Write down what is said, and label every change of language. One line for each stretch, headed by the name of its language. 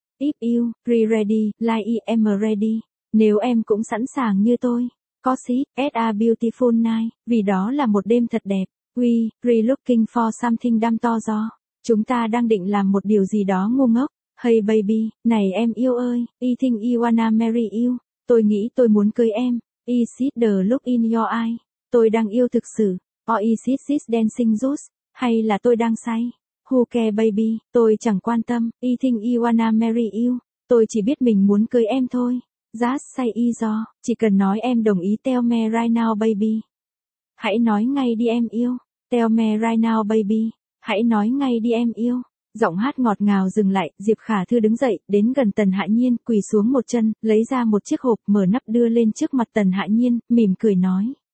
English: If you, ready, like I am ready,
Vietnamese: nếu em cũng sẵn sàng như tôi.
English: Cause it's a beautiful night,
Vietnamese: vì đó là một đêm thật đẹp.
English: We, looking for something dumb to do.
Vietnamese: Chúng ta đang định làm một điều gì đó ngu ngốc.
English: Hey baby,
Vietnamese: này em yêu ơi,
English: I think I wanna marry you.
Vietnamese: Tôi nghĩ tôi muốn cưới em.
English: Is it the look in your eye?
Vietnamese: Tôi đang yêu thực sự.
English: Or is it this dancing juice?
Vietnamese: Hay là tôi đang say?
English: Who care baby?
Vietnamese: Tôi chẳng quan tâm.
English: I think I wanna marry you.
Vietnamese: Tôi chỉ biết mình muốn cưới em thôi.
English: Just say is all.
Vietnamese: Chỉ cần nói em đồng ý.
English: Tell me right now baby.
Vietnamese: Hãy nói ngay đi em yêu.
English: Tell me right now baby.
Vietnamese: Hãy nói ngay đi em yêu. Giọng hát ngọt ngào dừng lại, Diệp Khả Thư đứng dậy, đến gần Tần Hạ Nhiên, quỳ xuống một chân, lấy ra một chiếc hộp, mở nắp đưa lên trước mặt Tần Hạ Nhiên, mỉm cười nói.